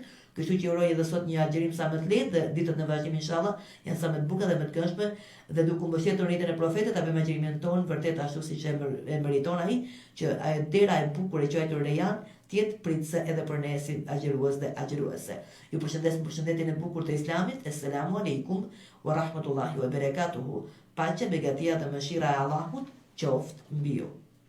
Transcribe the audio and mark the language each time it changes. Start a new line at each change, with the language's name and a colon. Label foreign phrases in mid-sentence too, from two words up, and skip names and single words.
Albanian: Kështu që uroj edhe sot një agjërim sa më të lehtë dhe ditët në vazhdim inshallah janë sa më të bukura dhe më të këndshme, dhe duke mbështetur rritjen e profetit ta bëjmë agjërimin ton vërtet ashtu siç e meriton ai, që dera e bukur e quajtur Rejan të jetë pritse edhe për ne si agjërues dhe agjëruese. Ju përshëndes me përshëndetjen e bukur të Islamit.
Arabic: السلام عليكم ورحمة الله وبركاته.
Albanian: Paqja, begatia dhe mëshira e Allahut qoftë mbi ju.